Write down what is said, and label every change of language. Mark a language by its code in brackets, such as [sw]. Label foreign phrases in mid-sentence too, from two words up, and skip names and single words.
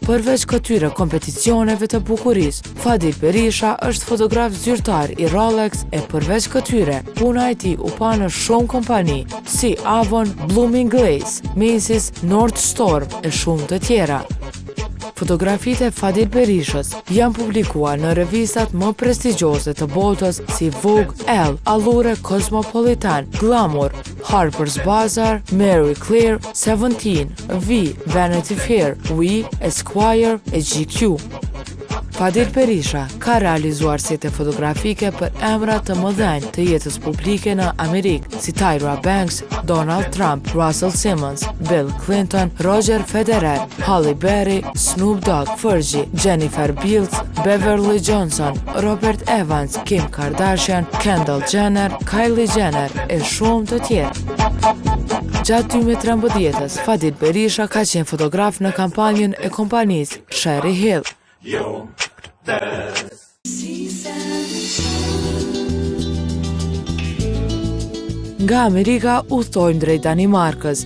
[sq] Përveç këtyre kompeticioneve të bukurisë, Fadil Berisha është fotograf zyrtar i Rolex e përveç këtyre, puna e tij u pa në shumë kompani, si Avon, Bloomingdale's, Macy's, Nordstorm e shumë të tjera. Fotografitë e Fadil Berishës janë publikuar në revistat më prestigjioze të botës si Vogue, Elle, Allure, Cosmopolitan, Glamour, Harper's Bazaar, Marie Claire, 17, V, Vanity Fair, We, Esquire e GQ. Fadil Berisha ka realizuar sete fotografike për emra të mëdhenj të jetës publike në Amerikë, si Tyra Banks, Donald Trump, Russell Simmons, Bill Clinton, Roger Federer, Halle Berry, Snoop Dogg, Fergie, Jennifer Beals, Beverly Johnson, Robert Evans, Kim Kardashian, Kendall Jenner, Kylie Jenner e shumë të tjerë. Gjatë 2013-ës, Fadil Berisha ka qenë fotograf në kampanjën e kompanisë Cherry Hill. Nga Amerika udhtojmë drejt Danimarkës.